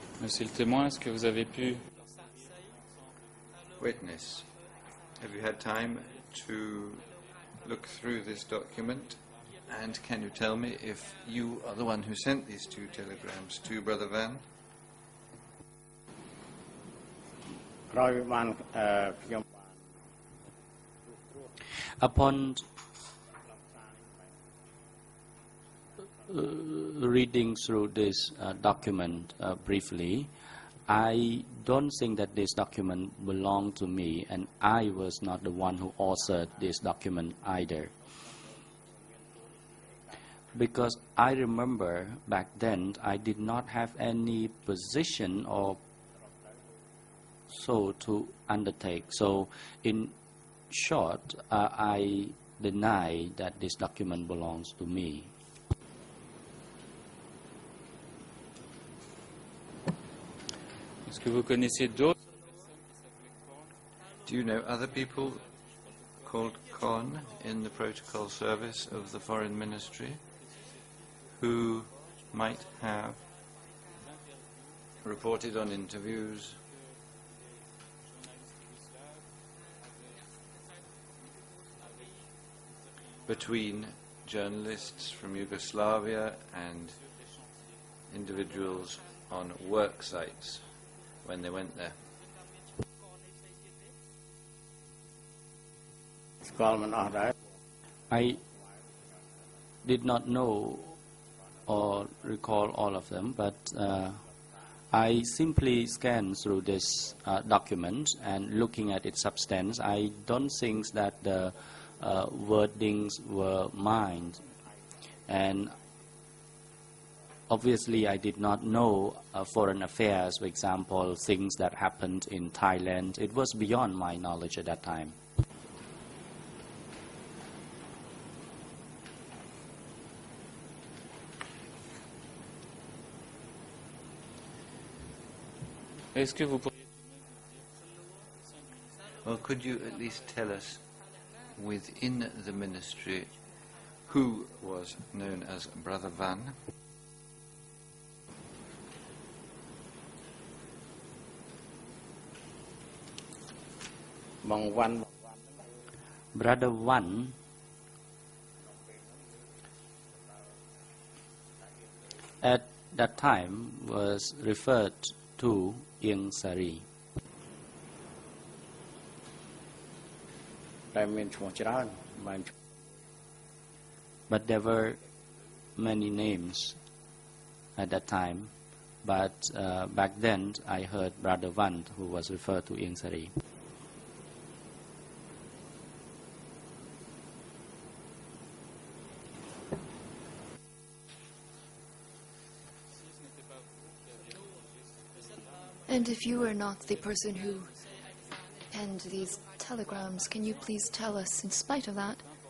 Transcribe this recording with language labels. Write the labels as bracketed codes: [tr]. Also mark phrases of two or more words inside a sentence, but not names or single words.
[fr] aussi le témoin. Est-ce que vous avez pu... [en] Witness, have you had time to look through this document? And can you tell me if you are the one who sent these 2 telegrams to Brother Van? [km] ក្រោយបានខ្ញុំ [en] Upon reading through this document briefly, I don't think that this document belonged to me, and I was not the one who authored this document either. Because I remember back then I did not have any position or so to undertake. So in short, I deny that this document belongs to me. [fr] Est-ce que vous connaissez d'autres? [en] Do you know other people called Con in the protocol service of the Foreign Ministry who might have reported on interviews between journalists from Yugoslavia and individuals on work sites when they went there? [km] ស្គាល់មិនអស់ដែរ [en] I did not know or recall all of them, but I simply scanned through this document and looking at its substance, I don't think that the wordings were mine. And obviously I did not know foreign affairs, for example, things that happened in Thailand. It was beyond my knowledge at that time. [fr] Est-ce que vous pourriez... [en] Well, could you at least tell us within the ministry who was known as Brother Van? Brother Van at that time was referred to Ieng Sari. [km] តែមានឈ្មោះច្រើនបាន [en] But there were many names at that time. But back then I heard Brother Van who was referred to Ieng Sari. And if you were not the person who penned these telegrams, can you please tell us, in spite of that,